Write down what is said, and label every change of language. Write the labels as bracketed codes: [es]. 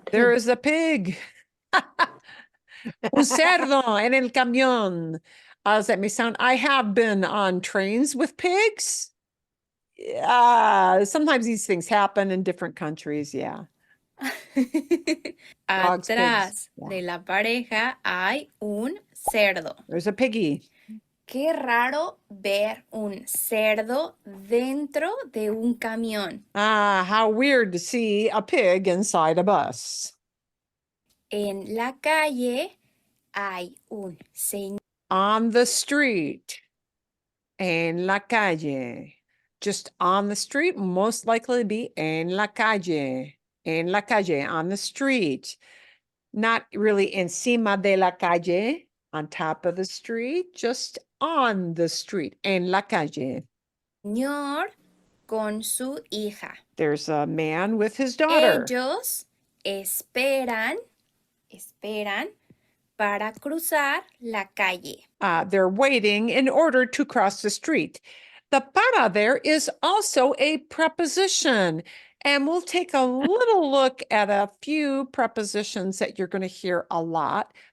[en] there is a pig. [es] Un cerdo en el camión. [en] As that may sound, I have been on trains with pigs. Sometimes these things happen in different countries, yeah. Dogs, [es] Atrás [en] pigs, [es] de la pareja hay un cerdo. [en] There's a piggy. [es] Qué raro ver un cerdo dentro de un camión. [en] How weird to see a pig inside a bus. [es] En la calle hay un señor. [en] On the street. [es] En la calle. [en] Just on the street, most likely be [es] en la calle. En la calle, [en] on the street. Not really [es] encima de la calle, [en] on top of the street, just on the street, [es] en la calle. Señor con su hija. [en] There's a man with his daughter. [es] Ellos esperan para cruzar la calle. [en] They're waiting in order to cross the street. The para there is also a preposition. And we'll take a little look at a few prepositions that you're going to hear a lot.